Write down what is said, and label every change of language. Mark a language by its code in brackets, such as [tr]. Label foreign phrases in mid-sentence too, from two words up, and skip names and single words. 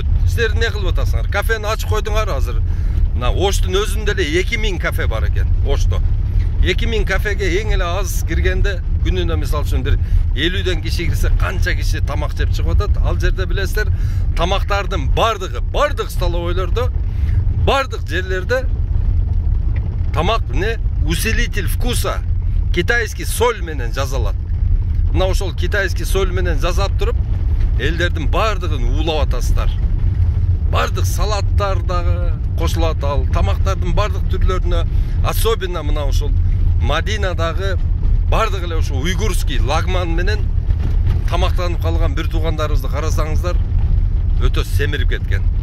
[ky] Силер эмне кылып атасыңар? Кафени ачып койдуңар азыр. Мына Оштун өзүндө эле 2000 кафе бар экен, Ошто. 2000 кафеге эң эле аз киргенде күнүнө мисалы үчүн бир 50дөн киши кирсе канча киши тамак жеп чыгып атат? Ал жерде билесиздер, тамактардын бардык столовойлордо, бардык жерлерде тамак эмне? [ru] Усилитель вкуса, китайский соль [ky] менен жазалат. Мына ошол [ru] китайский соль [ky] менен жазап туруп, элдердин бардыгын уулап атасыздар. Бардык салаттар дагы кошулат, ал тамактардын бардык түрлөрүнө, особенно мына ошол Мадинадагы бардык эле ошо уйгурский лагман менен тамактанып калган бир туугандарыбызды карасаңыздар, өтө семирип кеткен.